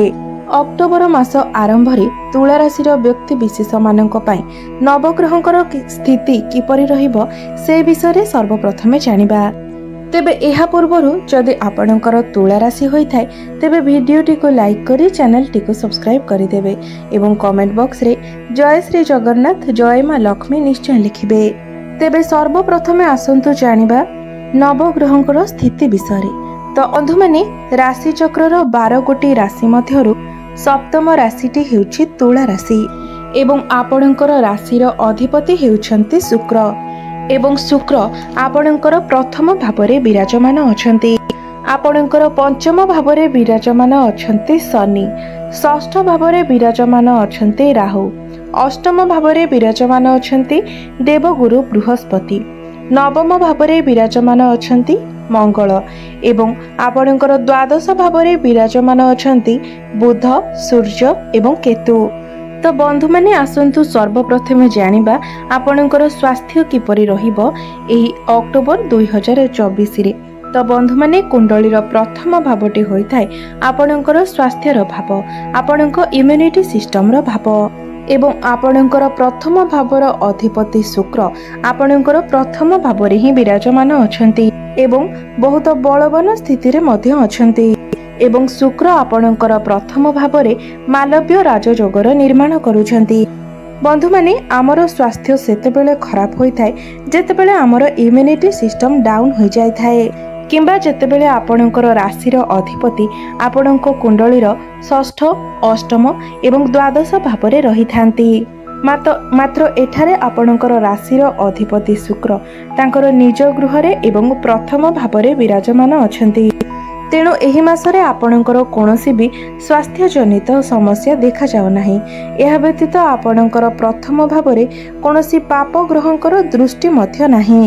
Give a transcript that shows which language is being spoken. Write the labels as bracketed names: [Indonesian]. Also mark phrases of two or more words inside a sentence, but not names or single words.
[Odia] ଅକ୍ଟୋବର ମାସ ଆରମ୍ଭ ରେ ତୁଳା ରାଶି ବ୍ୟକ୍ତି ବିଶେଷ ମାନଙ୍କ ପାଇଁ ନବଗ୍ରହଙ୍କର ସ୍ଥିତି କିପରି ରହିବ ସେ ବିଷୟ ରେ ସର୍ବପ୍ରଥମେ ଜାଣିବା। ତେବେ ଏହା ପୂର୍ବରୁ ଯଦି ଆପଣଙ୍କର ତୁଳା ରାଶି ହୋଇ ଥାଏ ତେବେ ଭିଡିଓଟି କୁ ଲାଇକ କରି ଚ୍ୟାନେଲ ଟି କୁ ସବସ୍କ୍ରାଇବ କରି ଦେବେ ଏବଂ [English] comment box [Odia] ରେ ଜୟ ଶ୍ରୀ ଜଗନ୍ନାଥ ଜୟ ମା ଲକ୍ଷ୍ମୀ ନିଶ୍ଚୟ ଲେଖିବେ। ତେବେ ସର୍ବପ୍ରଥମେ ଆସନ୍ତୁ ଜାଣିବା ନବଗ୍ରହଙ୍କର ସ୍ଥିତି ବିଷୟ ରେ। ତ ବନ୍ଧୁ ମାନେ ରାଶି ଚକ୍ରର 12 ଗୋଟି ରାଶି ମଧ୍ୟରୁ ସପ୍ତମ ରାଶିଟି ହେଉଛି ତୁଳା ରାଶି ଏବଂ ଆପଣଙ୍କର ରାଶିର ଅଧିପତି ହେଉଛନ୍ତି ଶୁକ୍ର ଏବଂ ଶୁକ୍ର ଆପଣଙ୍କର ପ୍ରଥମ ଭାବରେ ବିରାଜମାନ ଅଛନ୍ତି। ଆପଣଙ୍କର ପଞ୍ଚମ ଭାବରେ ବିରାଜମାନ ଅଛନ୍ତି ଶନି, ଷଷ୍ଠ ଭାବରେ ବିରାଜମାନ ଅଛନ୍ତି ରାହୁ, ଅଷ୍ଟମ ଭାବରେ ବିରାଜମାନ ଅଛନ୍ତି ଦେବଗୁରୁ ବୃହସ୍ପତି, ନବମ ଭାବରେ ବିରାଜମାନ ଅଛନ୍ତି ମଙ୍ଗଳ ଏବଂ ଆପଣଙ୍କର ଦ୍ୱାଦଶ ଭାବରେ ବିରାଜମାନ ଅଛନ୍ତି ବୁଧ, ସୂର୍ଯ୍ୟ ଏବଂ କେତୁ। ତ ବନ୍ଧୁ ମାନେ ଆସନ୍ତୁ ସର୍ବପ୍ରଥମେ ଜାଣିବା ଆପଣଙ୍କର ସ୍ୱାସ୍ଥ୍ୟ କିପରି ରହିବ ଏହି ଅକ୍ଟୋବର 2024 ରେ। ତ ବନ୍ଧୁ ମାନେ କୁଣ୍ଡଳୀର ପ୍ରଥମ ଭାବଟି ହୋଇ ଥାଏ ଆପଣଙ୍କର ସ୍ୱାସ୍ଥ୍ୟର ଭାବ, ଆପଣଙ୍କ [English] immunity system [Odia] ର ଭାବ ଏବଂ ଆପଣଙ୍କର ପ୍ରଥମ ଭାବର ଅଧିପତି ଶୁକ୍ର ଆପଣଙ୍କର ପ୍ରଥମ ଭାବରେ ହିଁ ବିରାଜମାନ ଅଛନ୍ତି ଏବଂ ବହୁତ ବଳବାନ ସ୍ଥିତି ରେ ମଧ୍ୟ ଅଛନ୍ତି ଏବଂ ଶୁକ୍ର ଆପଣଙ୍କର ପ୍ରଥମ ଭାବରେ ମାଳବ୍ୟ ରାଜଯୋଗର ନିର୍ମାଣ କରୁଛନ୍ତି। ବନ୍ଧୁ ମାନେ ଆମର ସ୍ୱାସ୍ଥ୍ୟ ସେତେବେଳେ ଖରାପ ହୋଇ ଥାଏ ଯେତେବେଳେ ଆମର [English] immunity system down [Odia] ହୋଇ ଯାଇ ଥାଏ, କିମ୍ବା ଯେତେବେଳେ ଆପଣଙ୍କର ରାଶିର ଅଧିପତି ଆପଣଙ୍କ କୁଣ୍ଡଳୀର ଷଷ୍ଠ, ଅଷ୍ଟମ ଏବଂ ଦ୍ୱାଦଶ ଭାବରେ ରହି ଥାନ୍ତି। ମାତ୍ର ଏଠାରେ ଆପଣଙ୍କର ରାଶିର ଅଧିପତି ଶୁକ୍ର ତାଙ୍କର ନିଜ ଗୃହରେ ଏବଂ ପ୍ରଥମ ଭାବରେ ବିରାଜମାନ ଅଛନ୍ତି। ତେଣୁ ଏହି ମାସରେ ଆପଣଙ୍କର କୌଣସି ଭି ସ୍ୱାସ୍ଥ୍ୟ ଜନିତ ସମସ୍ୟା ଦେଖା ଯାଉ ନାହିଁ। ଏହା ବ୍ୟତୀତ ଆପଣଙ୍କର ପ୍ରଥମ ଭାବରେ କୌଣସି ପାପ ଗ୍ରହଙ୍କର ଦୃଷ୍ଟି ମଧ୍ୟ ନାହିଁ।